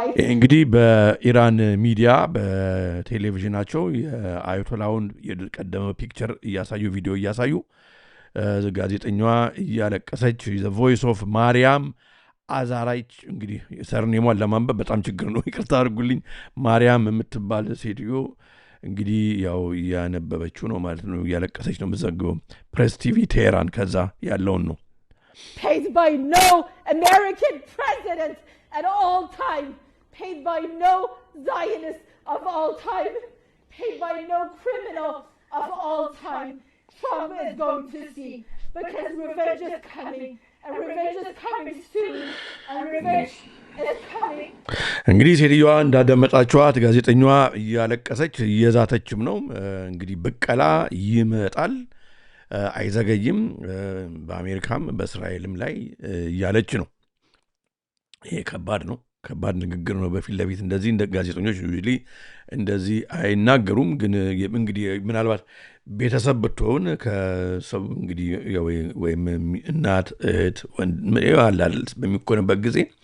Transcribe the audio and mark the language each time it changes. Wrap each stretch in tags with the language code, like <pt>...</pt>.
<am>እንግዲህ በኢራን ሚዲያ በቴሌቪዥናቸው የአያቶላውን የቀደመ ፒክቸር እያሳዩ ቪዲዮ እያሳዩ ጋዜጠኛዋ እያለቀሰች</am> <en>ዘ ቮይስ ኦፍ</en> <am>ማርያም አዛራይች እንግዲህ ሰርኔሟን ለማንበብ በጣም ችግር ነው፣ ይቅርታ አድርጉልኝ። ማርያም የምትባል ሴትዮ እንግዲህ ያው እያነበበችው ነው ማለት ነው፣ እያለቀሰች ነው የምትዘግበው። ፕሬስ ቲቪ ቴሄራን ከዛ ያለውን ነው።</am> <en>Paid by no American president at all time, paid by no Zionist of all time, paid by no criminal of all time. Trump is going to see, because revenge is coming, and revenge is coming soon, and revenge is coming.</en> <am>እንግዲህ ሴትዮዋ እንዳደመጣችኋት ጋዜጠኛዋ እያለቀሰች እየዛተችም ነው። እንግዲህ ብቀላ ይመጣል አይዘገይም፣ በአሜሪካም በእስራኤልም ላይ እያለች ነው። ይሄ ከባድ ነው፣ ከባድ ንግግር ነው። በፊት ለፊት እንደዚህ እንደ ጋዜጠኞች ዩዥሊ እንደዚህ አይናገሩም። ግን እንግዲህ ምናልባት ቤተሰብ ብትሆን ከሰው እንግዲህ ወይም እናት እህት ወንድም በሚኮንበት ጊዜ</am>